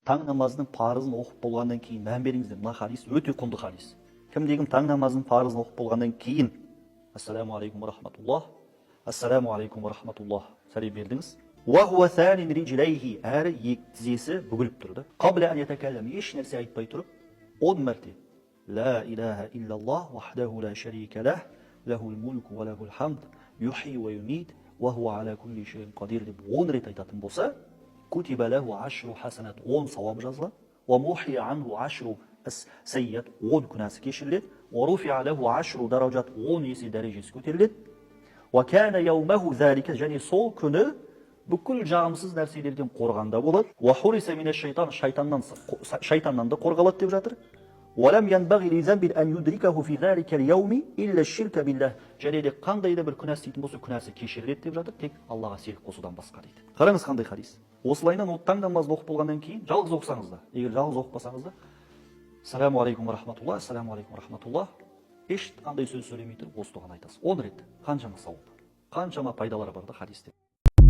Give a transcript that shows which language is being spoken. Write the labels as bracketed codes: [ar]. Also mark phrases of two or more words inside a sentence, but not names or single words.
[kk] таң намазының парызын оқып болғаннан кейін мән беріңіздер. Мына хадис өте құнды хадис. Кімде-кім таң намазының парызын оқып болғаннан кейін [ar] السلام عليكم ورحمة الله، السلام عليكم ورحمة الله [kk] сәлем бердіңіз. [ar] وهو ثان رجليه, [kk] әрі екі тізесі бүгіліп тұрды. [ar] قبل أن يتكلم, [kk] еш нәрсе айтпай тұрып 10 мәрте [ar] لا إله إلا الله وحده لا شريك له، له الملك وله الحمد، يحيي ويميت، وهو على كل شيء قدير [kk] деп 10 рет айтатын болса, [ar] كتب له عشر حسنات, [kk] 10 сауап жазылады, [ar] ومحي عنه عشر سيئات, [kk] 10 күнәсі кешіріледі, [ar] ورفع له عشر درجات, [kk] 10 есе дәрежесі көтеріледі, [ar] وكان يومه ذلك, [kk] және сол күні бүкіл жағымсыз нәрселерден қорғанда болады. [ar] وحرس من الشيطان, [kk] шайтаннан да қорғалады деп жатыр. [ar] ولم ينبغ لذنب أن يدركه في ذلك اليوم إلا الشرك بالله. [kk] Және де қандай да бір күнә істейтін болса, күнәсі кешіріледі деп жатыр, тек Аллаға серік қосудан басқа дейді. Қараңыз қандай хадис. Осылайынан таң намазын оқып болғаннан кейін жалғыз оқысаңыз да, егер жалғыз оқпасаңыз да, [ar] السلام عليكم ورحمة الله، السلام عليكم ورحمة الله, [kk] ешқандай сөз сөйлемей тұрып осы дұғаны айтасыз. 10 рет. Қаншама сауап, қаншама пайдалары бар да хадисте.